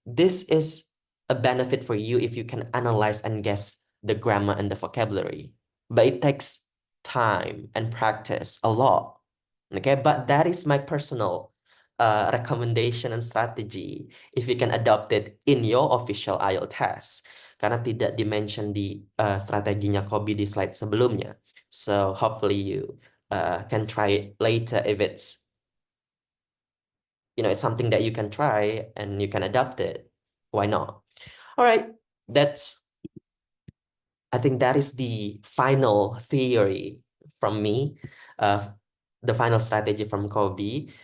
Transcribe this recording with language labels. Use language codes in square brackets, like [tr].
[en] This is a benefit for you if you can analyze and guess the grammar and the vocabulary. But it takes time and practice a lot. Okay, but that is my personal recommendation and strategy if you can adopt it in your official IELTS test. [id] Karena tidak dimention di strateginya Kobi di slide sebelumnya. [en] So hopefully you can try it later if it's it's something that you can try and you can adapt it. Why not? All right, I think that is the final theory from me, the final strategy from Kobe.